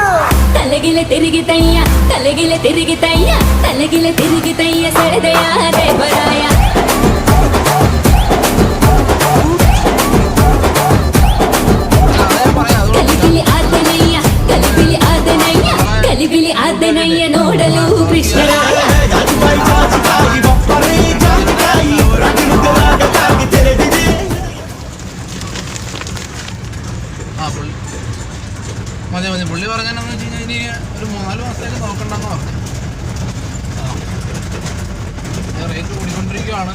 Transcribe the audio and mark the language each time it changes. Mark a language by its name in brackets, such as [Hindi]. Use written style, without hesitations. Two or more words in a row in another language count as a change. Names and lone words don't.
[Kannada] ತಲೆಗಿಲೆ ತಿರುಗಿತಯ್ಯ ತಲೆಗಿಲೆ ತಿರುಗಿತಯ್ಯ ತಲೆಗಿಲೆ ತಿರುಗಿತಯ್ಯ ಸೆಳೆದೆಯ ದೇವರಾಯ ಕಲಿಬಿಲಿ ಆದನಯ್ಯ ಕಲಿಬಿಲಿ ಆದನಯ್ಯ ಕಲಿಬಿಲಿ ಆದನಯ್ಯ ನೋಡಲು ಕೃಷ್ಣರಾಯ [Malayalam] മതി മതി. പുള്ളി പറഞ്ഞെന്നു വെച്ച് കഴിഞ്ഞാൽ ഇനി ഒരു 3-4 മാസത്തേക്ക് നോക്കണ്ടെന്ന് പറഞ്ഞു. റേറ്റ് കൂടിക്കൊണ്ടിരിക്കുകയാണ്.